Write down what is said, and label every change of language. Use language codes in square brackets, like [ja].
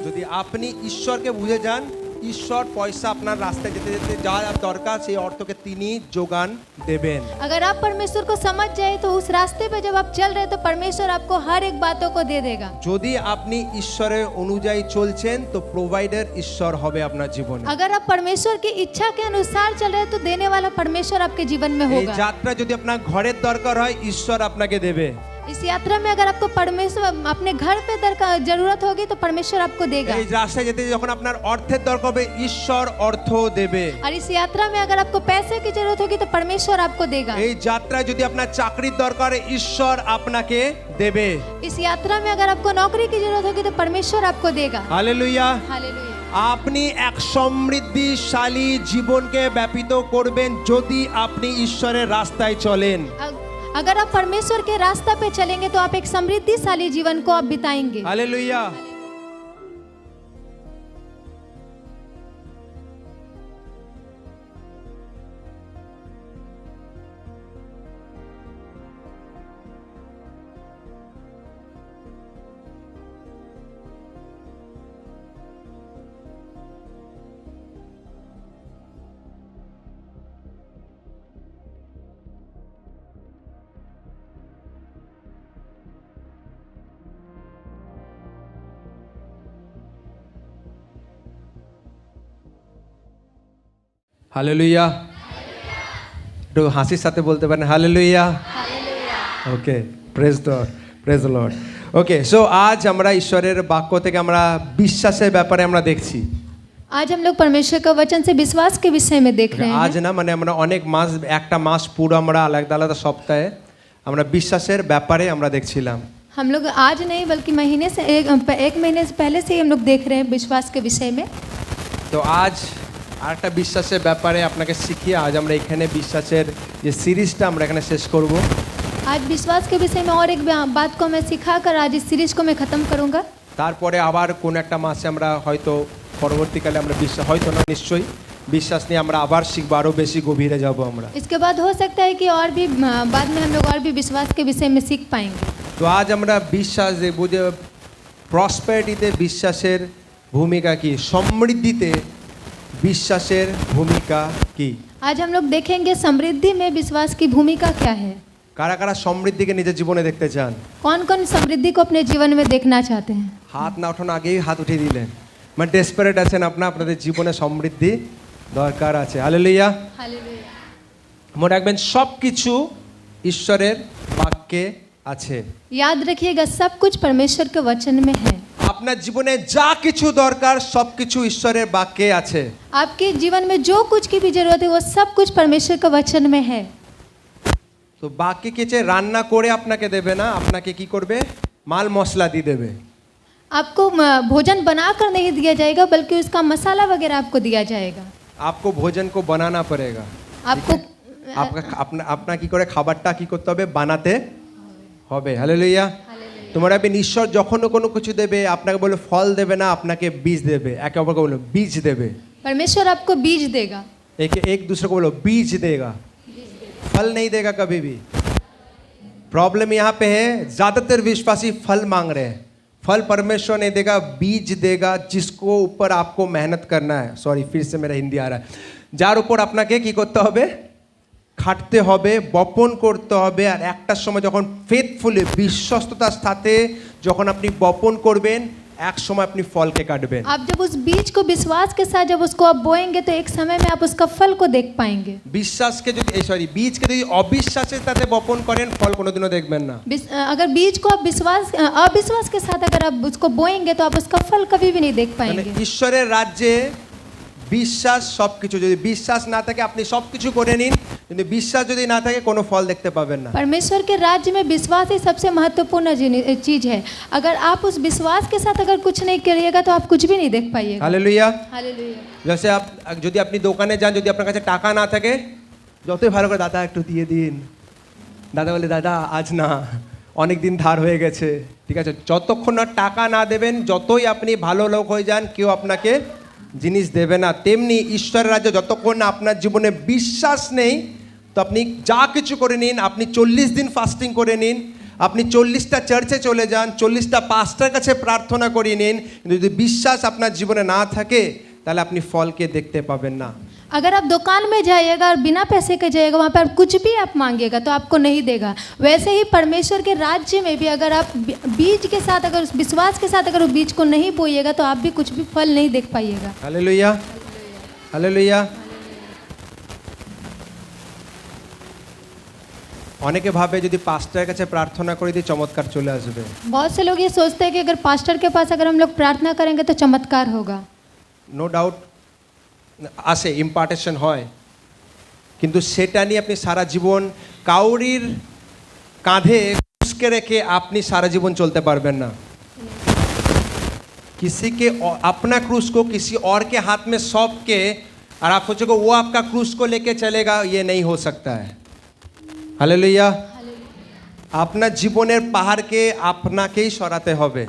[bn] যদি আপনি ঈশ্বরকে বুঝে যান, ঈশ্বর পয়সা আপনার রাস্তায় যেতে যেতে যা দরকার সেই অর্থকে তিনি যোগান দেবেন। [hi] अगर आप परमेश्वर को समझ जाए तो उस रास्ते पे जब आप चल रहे तो परमेश्वर आपको हर एक बातों को दे देगा। [bn] যদি আপনি ঈশ্বরের অনুযায়ী চলছেন তো প্রোভাইডার ঈশ্বর হবে আপনার জীবনে। [hi] अगर आप परमेश्वर की इच्छा के अनुसार चल रहे तो देने वाला परमेश्वर आपके जीवन में [bn] এই [hi] होगा। [bn] যাত্রা যদি আপনার ঘরের দরকার হয় ঈশ্বর আপনাকে দেবে। [hi] इस यात्रा में अगर आपको परमेश्वर अपने घर पे जरूरत होगी तो परमेश्वर आपको देगा। [bn] এই রাস্তায় যেতে যখন আপনার অর্থের দরকার হবে ঈশ্বর অর্থ দেবে। [hi] और इस यात्रा में अगर आपको पैसे की जरूरत होगी तो परमेश्वर आपको देगा। [bn] এই যাত্রায় যদি আপনার চাকরির দরকার হয় ঈশ্বর আপনাকে দেবে। [hi] इस यात्रा में अगर आपको नौकरी की जरूरत होगी तो परमेश्वर आपको देगा। [bn] হালেলুয়া। [hi] हालेलुया। [bn] আপনি এক সমৃদ্ধিশালী জীবনকে ব্যাপিত করবেন যদি আপনি ঈশ্বরের রাস্তায় চলেন। [hi] अगर आप परमेश्वर के रास्ता पे चलेंगे तो आप एक समृद्धिशाली जीवन को आप बिताएंगे। हालेलुया। [bn] হালেলুয়া। একটু হাসির সাথে বলতে পারেন hallelujah. Okay, [en] Praise the lord. [bn] Okay, so আজ আমরা ঈশ্বরের বাক্য থেকে আমরা বিশ্বাসের ব্যাপারে আমরা দেখছি। [hi] आज हम लोग परमेश्वर का वचन से विश्वास के विषय में देख रहे [bn] আজ [hi] हैं। [bn] না মানে আমরা অনেক মাস, একটা মাস পুরো আমরা আলাদা আলাদা সপ্তাহে আমরা বিশ্বাসের ব্যাপারে আমরা দেখছিলাম। [hi] हम लोग आज नहीं बल्कि महीने से एक महीने से पहले से ही हम लोग देख रहे हैं विश्वास के विषय में। [bn] তো আজ আরেকটা বিশ্বাসের ব্যাপারে আপনাকে শিখিয়ে আজ আমরা এখানে বিশ্বাসের যে সিরিজটা আমরা এখানে শেষ করব। [hi] आज विश्वास के विषय में और एक बात को मैं सिखाकर आज इस सीरीज को मैं खत्म करूंगा। [bn] তারপরে আবার কোন একটা মাসে আমরা হয়তো পরবর্তীকালে আমরা বিশ্বাস হয়তো না নিশ্চয়ই বিশ্বাস নিয়ে আমরা আবার শিখবো, আরও বেশি গভীরে যাব আমরা। [hi] इसके बाद हो सकता है कि और भी बाद में हम लोग और भी विश्वास के विषय में सीख पाएंगे। [bn] তো আজ আমরা বিশ্বাস দেখব যে প্রসপেরিটিতে বিশ্বাসের ভূমিকা কি, সমৃদ্ধিতে বিশ্বাসের ভূমিকা কি। [hi] आज हम लोग देखेंगे समृद्धि में विश्वास की भूमिका क्या है। [bn] কারা কারা সমৃদ্ধিকে নিজের জীবনে দেখতে চান? [hi] कौन कौन समृद्धि को अपने जीवन में देखना चाहते हैं? [bn] হাত না ওঠানো আগেই হাত উঠিয়ে দিলেন। মানে ডেসপারেট আছেন আপনাদের জীবনে সমৃদ্ধি দরকার আছে। হালেলুয়া। [hi] हालेलुया। [bn] মনে রাখবেন সব কিছু ঈশ্বরের বাক্যে আছে। [hi] याद रखिएगा सब कुछ परमेश्वर के वचन में है। [bn] আপনার জীবনে যা কিছু দরকার সব কিছু ঈশ্বরের বাক্যে আছে। [hi] आपके जीवन में जो कुछ की भी जरूरत है वो सब कुछ परमेश्वर के वचन में है। [bn] তো বাক্যে কিছু রান্না করে আপনাকে দেবে না, আপনাকে কি করবে? মাল মশলা দিয়ে দেবে। [hi] आपको भोजन बनाकर नहीं दिया जाएगा बल्कि उसका मसाला वगैरह आपको दिया जाएगा। आपको भोजन को बनाना पड़ेगा। आपको आपका अपना [bn] কি করে খাবারটা কি করতে হবে? বানাতে হবে। হালেলুয়া। তোমরা ঈশ্বর যখন কোনো কিছু দেবে আপনাকে বলে ফল দেবে না, আপনাকে বীজ দেবে। একে অপরকে বলো বীজ দেবে। [hi] परमेश्वर आपको बीज देगा। एक दूसरे को बोलो बीज देगा, फल नहीं देगा कभी भी। प्रॉब्लम यहाँ पे है ज्यादातर विश्वासी फल मांग रहे हैं, फल परमेश्वर नहीं देगा, बीज देगा जिसको ऊपर आपको मेहनत करना है। सॉरी, फिर से मेरा हिंदी आ रहा है। [bn] যার উপর আপনাকে কি করতে হবে? খাটতে হবে, বপন করতে হবে। আর একটা সময় যখন ফেথফুলি বিশ্বস্ততার সাথে যখন আপনি বপন করবেন এক সময় আপনি ফলকে কাটবেন। [hi] आप जब उस बीज को विश्वास के साथ जब उसको आप बोएंगे तो एक समय में आप उसका फल को देख पाएंगे। [bn] বিশ্বাসকে যদি বীজকে যদি অবিশ্বাসের সাথে বপন করেন ফল কোনোদিনও দেখবেন না। [hi] अगर बीज को आप अविश्वास के साथ अगर आप उसको बोएंगे तो आप उसका फल कभी भी नहीं देख [bn] মানে [hi] पाएंगे। [bn] ঈশ্বরের রাজ্যে বিশ্বাস সবকিছু, যদি বিশ্বাস না থাকে আপনি সবকিছু করে নিন, কিন্তু বিশ্বাস যদি না থাকে কোনো ফল দেখতে পাবেন না। [hi] परमेश्वर के राज्य में विश्वास ही सबसे महत्वपूर्ण चीज है। अगर आप उस विश्वास के साथ अगर कुछ नहीं करिएगा तो आप कुछ भी नहीं देख पाइएगा। [bn] হালেলুয়া। [hi] हालेलुया। जैसे आप [bn] যদি আপনি দোকানে যান, যদি আপনার কাছে টাকা না থাকে যতই ভালো করে দাদা একটু দিয়ে দিন, দাদা বলে দাদা আজ না, অনেক দিন ধার হয়ে গেছে। ঠিক আছে, যতক্ষণ না টাকা না দেবেন, যতই আপনি ভালো লোক হয়ে যান, কেউ আপনাকে জিনিস দেবে না। তেমনি ঈশ্বরের রাজ্যে যতক্ষণ না আপনার জীবনে বিশ্বাস নেই তো আপনি যা কিছু করে নিন, আপনি 40 দিন ফাস্টিং করে নিন, আপনি 40টা চার্চে চলে যান, 40টা পাস্টার কাছে প্রার্থনা করিয়ে নিন, কিন্তু যদি বিশ্বাস আপনার জীবনে না থাকে তাহলে আপনি ফলকে দেখতে পাবেন না। [hi] अगर आप दुकान में जाइएगा और बिना पैसे के जाइएगा, वहाँ पर कुछ भी आप मांगिएगा तो आपको नहीं देगा। वैसे ही परमेश्वर के राज्य में भी अगर आप बीज के साथ, अगर उस विश्वास के साथ अगर उस बीज को नहीं बोइएगा तो आप भी कुछ भी फल नहीं देख पाइएगा। Hallelujah, hallelujah. [bn] অনেকে ভাবে যদি পাস্টারের কাছে প্রার্থনা করে দিয়ে চমৎকার চলে আসবে। [hi] बहुत से लोग ये सोचते हैं कि अगर पास्टर के पास अगर हम लोग प्रार्थना करेंगे तो चमत्कार होगा। [en] no doubt [bn] আসে, ইম্পার্টেশন হয়, কিন্তু সেটা নিয়ে আপনি সারা জীবন কাউরির কাঁধে উস্কে রেখে আপনি সারা জীবন চলতে পারবেন না। [hi] किसी के अपना क्रूस को किसी और के हाथ में सौंप के और आप सोचोगे वो आपका क्रूस को लेके चलेगा, ये नहीं हो सकता है। हालेलुया। [bn] আপনার জীবনের পাহাড়কে আপনাকেই সরাতে হবে।